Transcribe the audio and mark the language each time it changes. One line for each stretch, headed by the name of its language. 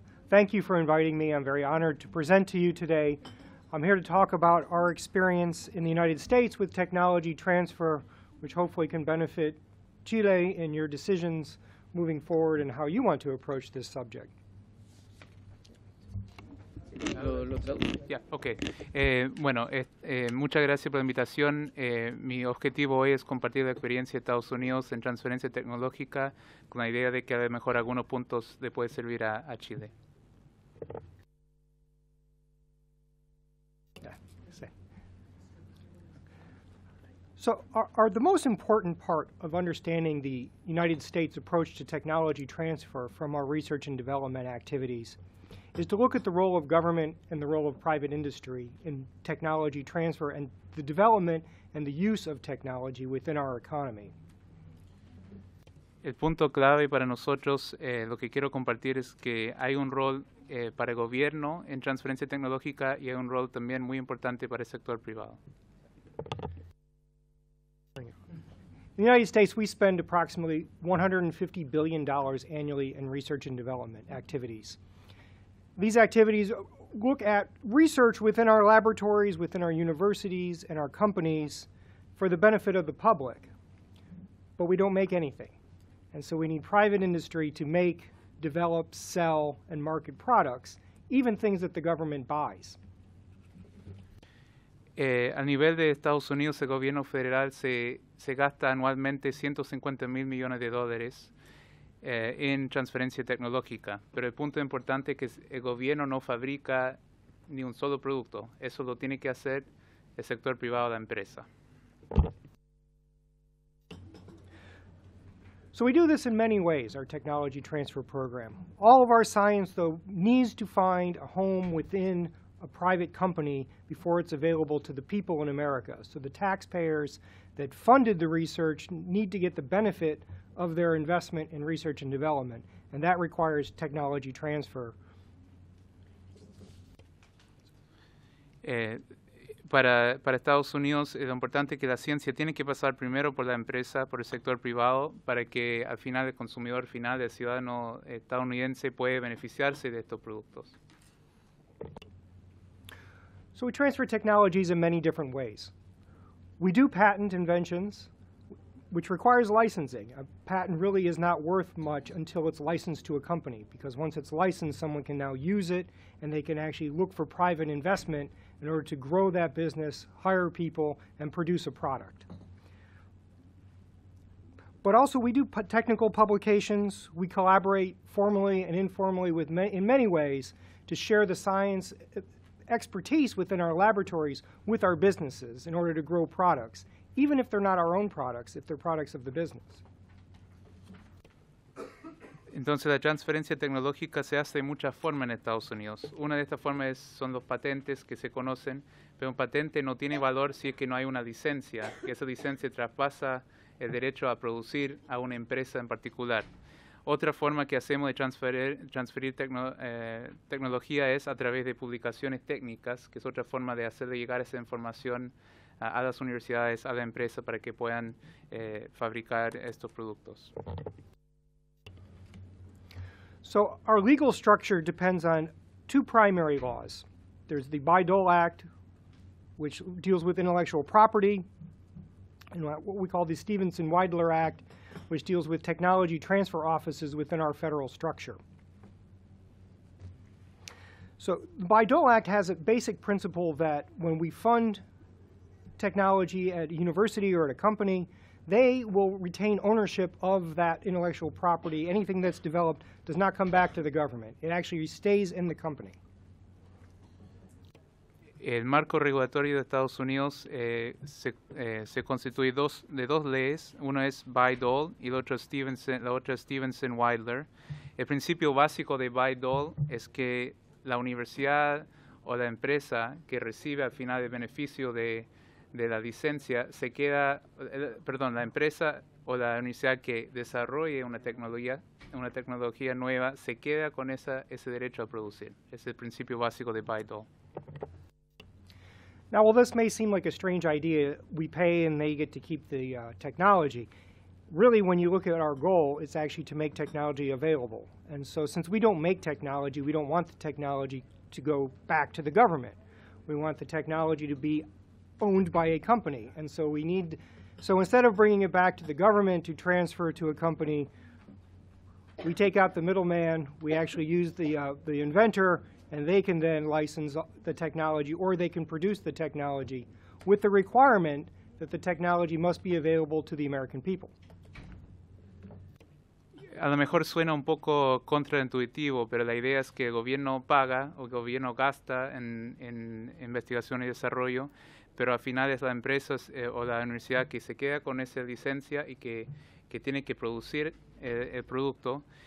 English: Thank you for inviting me. I'm very honored to present to you today. I'm here to talk about our experience in the United States with technology transfer, which hopefully can benefit Chile in your decisions moving forward and how you want to approach this subject. Yeah, okay.
Spanish: Bueno, muchas gracias por la invitación. Mi objetivo hoy es compartir la experiencia de Estados Unidos en transferencia tecnológica con la idea de que a lo mejor algunos puntos le puede servir a Chile.
English: So the most important part of understanding the United States approach to technology transfer from our research and development activities is to look at the role of government and the role of private industry in technology transfer and the development and the use of technology within our economy.
Spanish: El punto clave para nosotros, lo que quiero compartir es que hay un rol para el gobierno en transferencia tecnológica y hay un rol también muy importante para el sector privado.
English: In the United States, we spend approximately $150 billion annually in research and development activities. These activities look at research within our laboratories, within our universities, and our companies for the benefit of the public. But we don't make anything. And so we need private industry to make, develop, sell, and market products, even things that the government buys.
Spanish: A nivel de Estados Unidos, el gobierno federal se gasta anualmente $150 mil millones en transferencia tecnológica, pero el punto importante es que el gobierno no fabrica ni un solo producto, eso lo tiene que hacer el sector privado de la empresa.
English: So we do this in many ways, our technology transfer program. All of our science, though, needs to find a home within a private company before it's available to the people in America. So the taxpayers that funded the research need to get the benefit of their investment in research and development, and that requires technology transfer.
Spanish: Para Estados Unidos es lo importante que la ciencia tiene que pasar primero por la empresa, por el sector privado, para que al final el consumidor final, el ciudadano estadounidense, puede beneficiarse de estos productos.
English: So we transfer technologies in many different ways. We do patent inventions, which requires licensing. A patent really is not worth much until it's licensed to a company, because once it's licensed, someone can now use it, and they can actually look for private investment in order to grow that business, hire people, and produce a product. But also we do technical publications. We collaborate formally and informally with in many ways to share the science expertise within our laboratories with our businesses in order to grow products, even if they're not our own products, if they're products of the business.
Spanish: Entonces la transferencia tecnológica se hace de muchas formas en Estados Unidos. Una de estas formas son los patentes que se conocen, pero un patente no tiene valor si es que no hay una licencia, que esa licencia traspasa el derecho a producir a una empresa en particular. Otra forma que hacemos de transferir tecnología es a través de publicaciones técnicas, que es otra forma de hacerle llegar esa información a las universidades, a la empresa, para que puedan fabricar estos productos.
English: So our legal structure depends on two primary laws. There's the Bayh-Dole Act, which deals with intellectual property, and what we call the Stevenson-Weidler Act, which deals with technology transfer offices within our federal structure. So the Bayh-Dole Act has a basic principle that when we fund technology at a university or at a company, they will retain ownership of that intellectual property. Anything that's developed does not come back to the government. It actually stays in the company.
Spanish: El marco regulatorio de Estados Unidos se constituye de dos leyes. Una es Bayh-Dole y la otra es Stevenson-Weidler. El principio básico de Bayh-Dole es que la universidad o la empresa que recibe al final el beneficio de la licencia se queda, la empresa o la universidad que desarrolle una tecnología nueva se queda con ese derecho a producir. Es el principio básico de Bayh-Dole.
English: Now, while this may seem like a strange idea, we pay and they get to keep the technology. Really, when you look at our goal, it's actually to make technology available. And so since we don't make technology, we don't want the technology to go back to the government. We want the technology to be owned by a company. And so so instead of bringing it back to the government to transfer to a company, we take out the middleman, we actually use the inventor, and they can then license the technology, or they can produce the technology with the requirement that the technology must be available to the American people.
Spanish: A lo mejor suena un poco contraintuitivo, pero la idea es que el gobierno paga o el gobierno gasta en investigación y desarrollo, pero al final es la empresa o la universidad que se queda con esa licencia y que tiene que producir el producto.